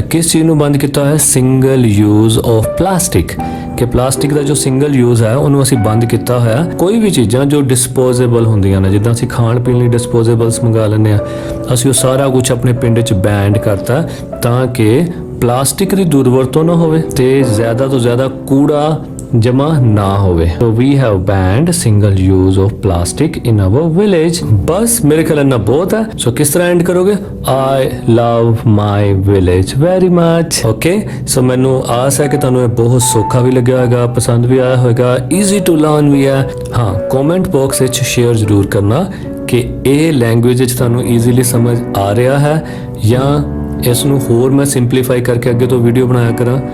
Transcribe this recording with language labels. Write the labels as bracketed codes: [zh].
[pa] ਕਿਸ ਚੀਜ਼ ਨੂੰ ਬੰਦ ਕੀਤਾ ਹੋਇਆ? ਸਿੰਗਲ ਯੂਜ਼ ਆਫ ਪਲਾਸਟਿਕ, ਕਿ ਪਲਾਸਟਿਕ ਦਾ ਜੋ ਸਿੰਗਲ ਯੂਜ਼ ਹੈ ਉਹਨੂੰ ਅਸੀਂ ਬੰਦ ਕੀਤਾ ਹੋਇਆ। ਕੋਈ ਵੀ ਚੀਜ਼ਾਂ ਜੋ ਡਿਸਪੋਜ਼ੇਬਲ ਹੁੰਦੀਆਂ ਨੇ, ਜਿੱਦਾਂ ਅਸੀਂ ਖਾਣ ਪੀਣ ਲਈ ਡਿਸਪੋਜ਼ੇਬਲਸ ਮੰਗਾ ਲੈਂਦੇ ਆ, ਅਸੀਂ ਉਹ ਸਾਰਾ ਕੁਝ ਆਪਣੇ ਪਿੰਡ 'ਚ ਬੈਂਡ ਕਰਤਾ ਤਾਂ ਕਿ ਪਲਾਸਟਿਕ ਦੀ ਦੁਰਵਰਤੋਂ ਨਾ ਹੋਵੇ ਤੇ ਜ਼ਿਆਦਾ ਤੋਂ ਜ਼ਿਆਦਾ ਕੂੜਾ ਜਮਾ ਨਾ ਹੋਵੇ। [en] So we have banned single use of plastic in our village। [pa] ਬਸ ਮੇਰੇ ਖਿਆਲ ਇੰਨਾ ਬਹੁਤ ਹੈ। ਸੋ ਕਿਸ ਤਰ੍ਹਾਂ ਐਂਡ ਕਰੋਗੇ? [en] I love my village very much। [pa] Okay, ਸੋ ਮੈਨੂੰ ਆਸ ਹੈ ਕਿ ਤੁਹਾਨੂੰ ਇਹ ਬਹੁਤ ਸੌਖਾ ਵੀ ਲੱਗਿਆ ਹੋਵੇਗਾ, ਪਸੰਦ ਵੀ ਆਇਆ ਹੋਵੇਗਾ, [en] easy to learn [pa] ਵੀ ਹੈ। ਹਾਂ, ਕਮੈਂਟ ਬਾਕਸ ਵਿੱਚ ਸ਼ੇਅਰ ਜ਼ਰੂਰ ਕਰਨਾ ਕਿ ਇਹ ਲੈਂਗੁਏਜ ਵਿੱਚ ਤੁਹਾਨੂੰ ਈਜ਼ੀਲੀ ਸਮਝ ਆ ਰਿਹਾ ਹੈ ਜਾਂ ਇਸ ਨੂੰ ਹੋਰ ਮੈਂ ਸਿੰਪਲੀਫਾਈ ਕਰਕੇ ਅੱਗੇ ਤੋਂ ਵੀਡੀਓ ਬਣਾਇਆ ਕਰਾਂ।